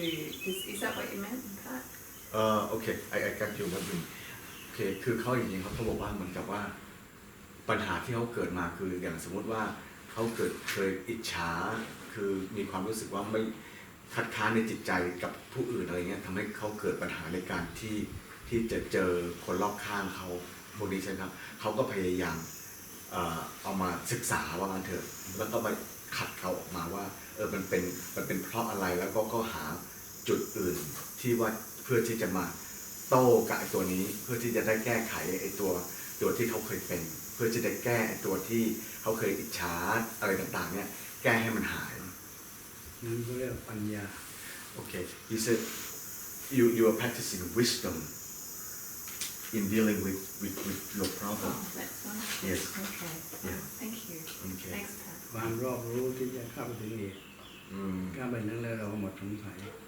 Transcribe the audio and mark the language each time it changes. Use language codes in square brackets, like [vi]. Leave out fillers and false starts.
[en] Is that what you meant, Pat? Okay I got you what you okay [th] คือเขาจริงๆเขาบอกว่าเหมือนกับว่าปัญหาที่เขาเกิดมาคืออย่างสมมติว่าเขาเคยอิจฉาคือมีความรู้สึกว่าไม่คัดค้านในจิตใจกับผู้อื่นอะไรเงี้ยทำให้เขาเกิดปัญหาในการที่จะเจอคนรอบข้างเขาพวกนี้ใช่ไหมครับเขาก็พยายาม เอามาศึกษาว่างั้นเถอะแล้วก็ไปขัดเขาออกมาว่ามันเป็นเพราะอะไรแล้วก็หาจุดอื่นที่ว่าเพื่อที่จะมาโต้กับไอ้ตัวนี้เพื่อที่จะได้แก้ไขไอ้ตัวที่เขาเคยเป็นเพื่อจะได้แก้ไอ้ตัวที่เขาเคยอิจฉาอะไรต่างๆเนี่ยแก้ให้มันหาย นั่นก็เรียกปัญญา [en] Okay he said you are practicing wisdom in dealing with your problem Oh, that's wonderful. Yes. Okay. Yeah. Thank you. Okay. Thanks, Pat. [th] ความรอบรู้ที่จะเข้าไปถึงเหตุเข้าไปนั่นแล้วเราก็หมดสงสัย